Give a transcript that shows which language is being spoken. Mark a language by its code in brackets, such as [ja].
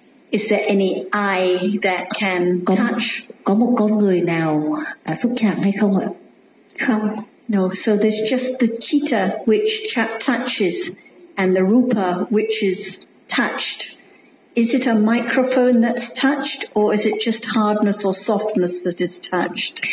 [en] Is there any eye that can touch? [vi] Có một con người nào xúc chạm hay không ạ? Không. [en] No, so there's just the citta which touches and the rupa which is touched. Is it a microphone that's touched or is it just hardness or softness that is touched?